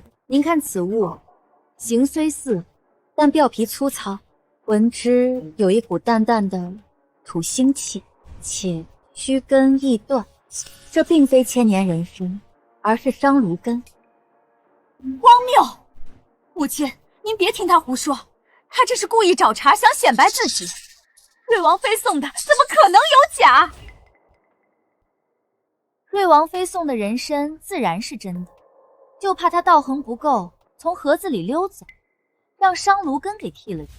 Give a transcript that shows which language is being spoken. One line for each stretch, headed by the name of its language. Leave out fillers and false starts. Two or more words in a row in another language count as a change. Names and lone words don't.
Chinese: 您看此物，形雖似，但表皮粗糙，聞之有一股淡淡的土腥氣，且須根易斷。這並非千年人參，而是商蘆根。荒謬！母親，您別聽他胡說。他這是故意找茬，想顯擺自己。瑞王妃送的，怎麼可能有假？瑞王妃送的人參自然是真的，就怕他道行不夠，從盒子裡溜走，讓商蘆根給剔了去。